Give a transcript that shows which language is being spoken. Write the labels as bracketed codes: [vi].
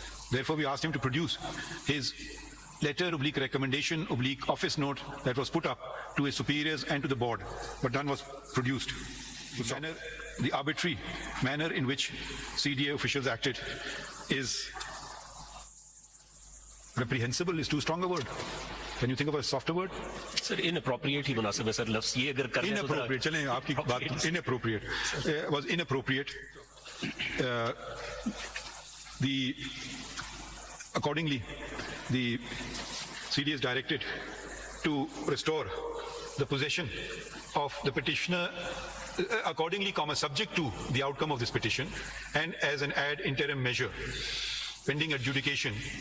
[en] Therefore, we asked him to produce his letter / recommendation / office note that was put up to his superiors and to the board, but none was produced. The arbitrary manner in which CDA officials acted is reprehensible, is too strong a word. Can you think of a softer word? [hi] Sir, inappropriate ही मुनासिब है sir, लफ्ज़ ये अगर करने तो inappropriate, चलें आपकी बात inappropriate was inappropriate. [en] Accordingly, the CDA is directed to restore the possession of the petitioner accordingly, subject to the outcome of this petition, and as an ad interim measure pending adjudication.